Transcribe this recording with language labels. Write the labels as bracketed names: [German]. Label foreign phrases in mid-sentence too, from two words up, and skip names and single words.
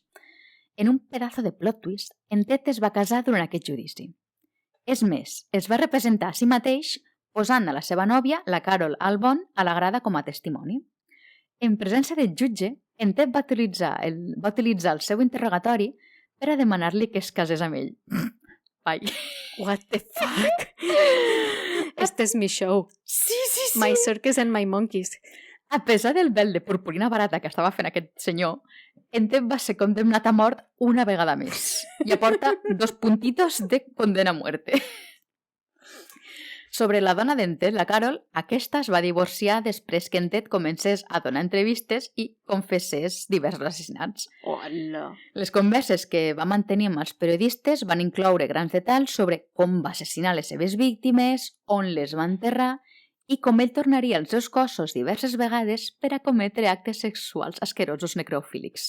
[Catalan] En un pedazo de [English] plot twist, [Catalan] en Ted es va casar durant aquest judici. És més, es va representar a si mateix posant a la seva nòvia, la Carol Albon, a la grada com a testimoni. En presència del jutge, en Ted va utilitzar el seu interrogatori per a demanar-li que es casés amb ell. Ai. [English] What the fuck? [Spanish] Este és mi show. Sí. [English] My circus and my monkeys. [Catalan] A pesar del vel de purpurina barata que estava fent aquest senyor, en Ted va ser condemnat a mort una vegada més i aporta 2 [Spanish] puntitos de condena a muerte. [Catalan] Sobre la dona d'en Ted, la Carol, aquesta es va divorciar després que en Ted comencés a donar entrevistes i confessés diversos assassinats. Hola. Les converses que va mantenir amb els periodistes van incloure grans detalls sobre com va assassinar les seves víctimes, on les va enterrar i com ell tornaria els seus cossos diverses vegades per a cometre actes sexuals asquerosos necrofílics.